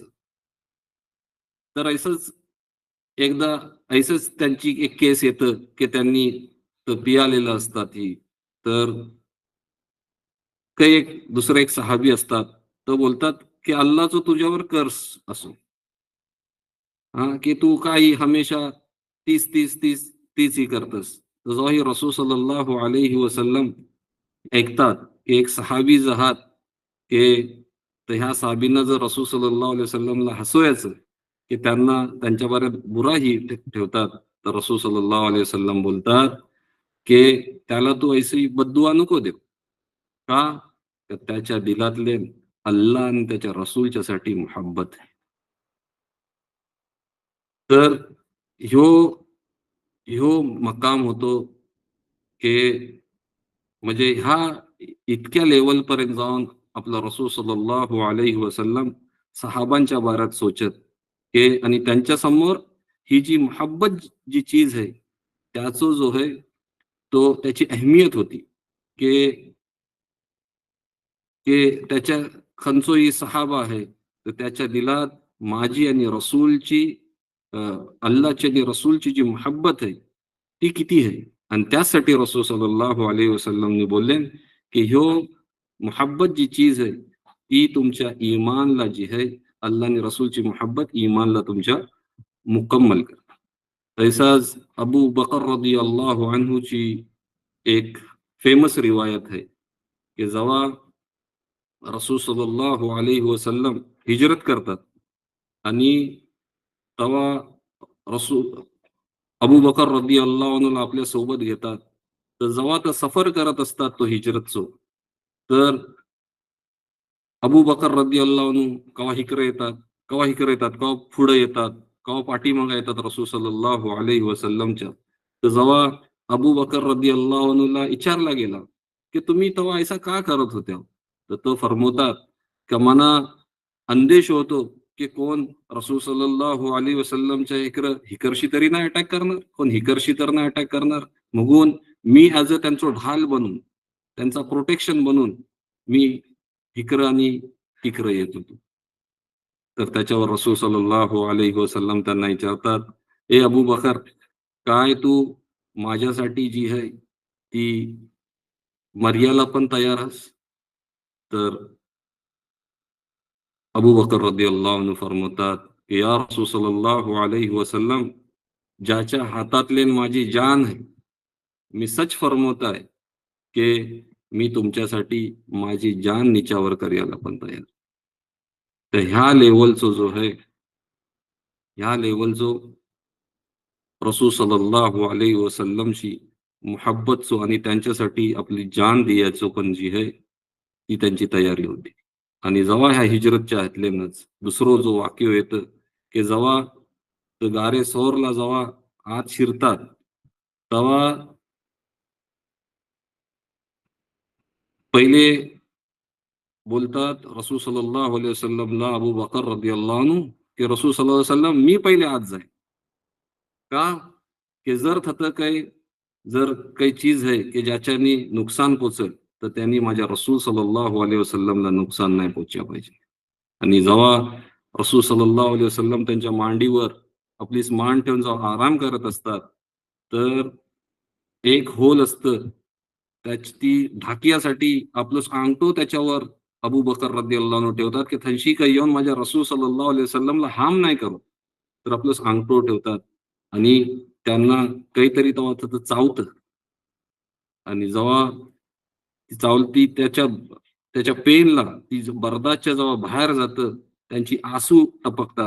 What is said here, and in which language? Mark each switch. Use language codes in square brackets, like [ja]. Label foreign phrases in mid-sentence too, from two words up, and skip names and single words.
[mr] तर असंच एकदा असंच त्यांची एक केस येतं, की त्यांनी पियालेलं असतात ही. तर काही एक दुसरे एक सहाबी असतात. तर बोलतात, की अल्लाहचा तुझ्यावर कर्स असो. हां, की तू काही हमेशा तीच ही करतोस. तर जेव्हा हे रसूल [ar] صلى الله عليه وسلم [mr] ऐकतात, की एक सहाबी जहात, की तर ह्या सहाबींना जर रसूल [ar] صلى الله عليه وسلم [mr] हसवायचं, की त्यांना त्यांच्याबरोबर बुराही ठेवतात. तर रसूल [ar] صلى الله عليه وسلم [mr] बोलतात, की त्याला तू ऐसी बद्दुआ नको देऊ. का? तर त्याच्या दिलातले अल्लाह आणि त्याच्या रसूलच्यासाठी मोहब्बत आहे. तर ह्यो ह्यो मकाम होतो, की म्हणजे ह्या इतक्या लेव्हलपर्यंत जाऊन आपला रसूल [ar] صلى الله عليه وسلم [mr] सहाबांच्या बारात सोचत, की आणि त्यांच्यासमोर ही जी मोहब्बत जी चीज आहे, त्याचा जो आहे, तो त्याची अहमियत होती, की त्याच्या खंचोई सहाबा आहे, तर त्याच्या दिलात माझी आणि रसूलची अ, अल्लाहची आणि रसूलची जी मोहब्बत आहे, ती किती आहे? आणि त्याचसाठी रसूल [ar] صلى الله عليه وسلم [mr] बोलले, की ह्यो मोहब्बत जी चीज आहे, ती तुमच्या ईमानला जी आहे, अल्लाह आणि रसूलची मोहब्बत ईमानला तुमच्या मुकम्मल करते. तैसाच अबू बकर [ar] رضي الله عنه [mr] एक फेमस रिवायत आहे, की जेव्हा रसूल [ar] صلى الله عليه وسلم [mr] हिजरत करतात आणि तेव्हा रसूल अबू बकर [ar] رضي الله عنه [mr] आपल्या सोबत घेतात. तर जेव्हा ते सफर करत असतात तो हिजरतचो, तर अबू बकर [ar] رضي الله عنه [mr] केव्हा इकडे येतात, केव्हा इकडे येतात, केव्हा पुढे येतात, केव्हा पाठीमागे येतात रसूल [ar] صلى الله عليه وسلم. [mr] तर जेव्हा अबू बकर [ar] رضي الله عنه [mr] विचारला गेला, की तुम्ही तेव्हा ऐसा का करत होत्या? तर तो फरमवतात, की मला अंदेश होतो, की कोण रसूल [ar] صلى الله عليه وسلم [mr] इकडं हिकरशी तरी नाही अटॅक करणार, कोण हिकरशी तर नाही अटॅक करणार. म्हणून मी [en] as a [mr] त्यांचा ढाल बनून, त्यांचा प्रोटेक्शन बनून मी इकडं आणि तिकडं येत होतो. तर त्याच्यावर रसूल [ar] صلى الله عليه وسلم [mr] त्यांना विचारतात, "ए अबू बकर, काय तू माझ्यासाठी जी आहे ती मर्याला पण तयार आहेस?" तर अबू बकर [ar] رضي الله عنه [mr] फरमावतात, की [ar] "يا رسول صلى الله عليه وسلم, [mr] ज्याच्या हातातले माझी जान आहे, मी सच फरमवत आहे, की मी तुमच्यासाठी माझी जान निछावर करायला पण तयार आहे." तर ह्या लेव्हलचा जो आहे, ह्या लेव्हलचो रसूल [ar] صلى الله عليه وسلم [mr] मोहब्बतचो आणि त्यांच्यासाठी आपली जान द्यायचो पण जी आहे, ती त्यांची तयारी होती. आणि जेव्हा ह्या हिजरतच्या हातलेनच दुसरो जो वाक्य येतं की जेव्हा तो गारे सोरला जेव्हा आत शिरतात तेव्हा पहिले बोलतात रसूल [ar] صلى الله عليه وسلم [mr] अबू बकर [ar] رضي الله عنه [mr] की रसूल [ar] صلى الله عليه وسلم [mr] मी पहिले आत जाईन. का? की जर थतं काही जर काही चीज आहे की ज्याच्याने नुकसान पोचेल तर त्यांनी माझ्या रसूल [ar] صلى الله عليه وسلم [mr] नुकसान नाही पोचलं पाहिजे. आणि जेव्हा रसूल [ar] صلى الله عليه وسلم [mr] त्यांच्या मांडीवर आपली मान ठेवून जेव्हा आराम करत असतात, तर एक होल असतं. त्याची ती ढाकियासाठी आपलं अंगठं त्याच्यावर अबू बकर [ar] رضي الله عنه [mr] ठेवतात, की थंशी काही येऊन माझ्या रसूल [ar] صلى الله عليه وسلم [mr] हार्म नाही करू. तर आपलं अंगठं ठेवतात आणि त्यांना काहीतरी तेव्हा तिथं चावतं आणि जेव्हा ती चावती त्याच्या त्याच्या पेनला ती बर्दाच्या जेव्हा बाहेर जातं, त्यांची आसू टपकतात.